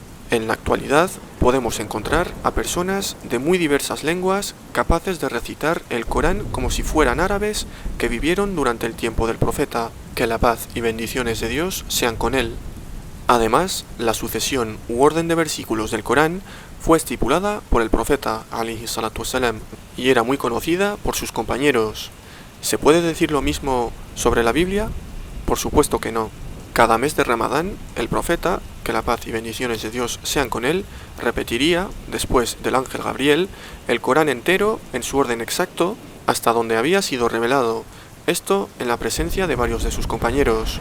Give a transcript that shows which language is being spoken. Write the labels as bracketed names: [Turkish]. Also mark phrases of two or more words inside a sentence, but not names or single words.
[Spanish] En la actualidad podemos encontrar a personas de muy diversas lenguas capaces de recitar el Corán como si fueran árabes que vivieron durante el tiempo del profeta, que la paz y bendiciones de Dios sean con él. Además, la sucesión u orden de versículos del Corán fue estipulada por el profeta [Arabic] عليه الصلاة والسلام [Spanish] y era muy conocida por sus compañeros. ¿Se puede decir lo mismo sobre la Biblia? Por supuesto que no. Cada mes de Ramadán, el profeta, que la paz y bendiciones de Dios sean con él, repetiría, después del ángel Gabriel, el Corán entero en su orden exacto hasta donde había sido revelado, esto en la presencia de varios de sus compañeros.